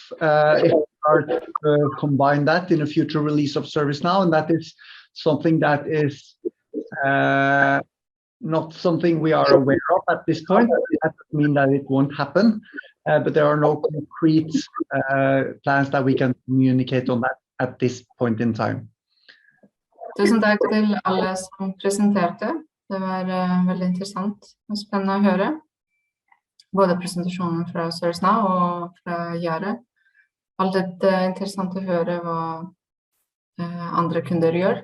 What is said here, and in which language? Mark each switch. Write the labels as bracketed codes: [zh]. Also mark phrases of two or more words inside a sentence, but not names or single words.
[en] If we are to combine that in a future release of ServiceNow, and that is something that is not something we are aware of at this point. That doesn't mean that it won't happen, but there are no concrete plans that we can communicate on that at this point in time. [no] Tusen takk til alle som presenterte. Det var veldig interessant og spennende å høre. Både presentasjonen fra ServiceNow og fra Yara. Alltid interessant å høre hva andre kunder gjør.